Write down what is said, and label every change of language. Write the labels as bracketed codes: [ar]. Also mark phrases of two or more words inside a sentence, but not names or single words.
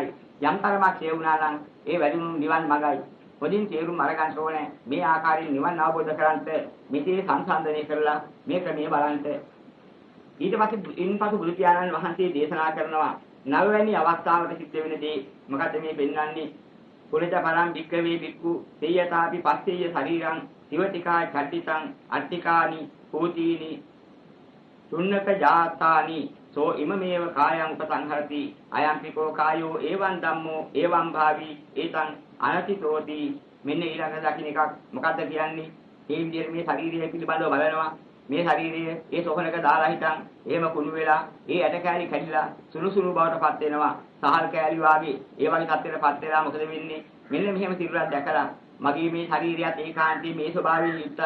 [si] යම් තරමක්ෂය වුණා නම් ඒ වැඩිමුණු නිවන් මගයි. පොදින් තේරුම් අරගන්න ඕනේ මේ ආකාරයෙන් නිවන් අවබෝධ කරගන්නට මෙතේ සංසන්දනය කරලා මේ ක්‍රමයේ බලන්න. ඊට පස්සේ ඉන්පසු බුදු පියාණන් වහන්සේ දේශනා කරනවා නවවැනි අවස්ථාවට සිද්ධ වෙන දේ මොකද්ද මේ පෙන්වන්නේ? [pi] කුලජ පරම් වික්කවේ වික්කු තේයතාපි පස්සේය ශරීරං සිවතිකා චට්ටිතං අට්ටිකානි කෝතීනි තුන්නක ජාතානි සෝ ඉමමේව කායං උපසංහරති අයම්පිකෝ කායෝ එවං ධම්මෝ එවං භාවි ඒතං අනතිතෝති. [si] මෙන්න ඊළඟ දකින්න එකක් මොකද්ද කියන්නේ? මේ විදිහට මේ ශරීරය පිළිබඳව බලනවා. මේ ශරීරයේ ඒ සොහනක දාලා හිටන් එහෙම කුණු වෙලා ඒ ඇට කෑලි කැඩිලා සුළු සුළු බවටපත් වෙනවා. සහල් කෑලි වාගේ ඒ වගේ තත්ත්වයකටපත් වෙලා මොකද වෙන්නේ? මෙන්න මෙහෙම සිරුරක් දැකලා මගේ මේ ශරීරයත් ඒකාන්තයෙන් මේ ස්වභාවයෙන් යුක්තයි.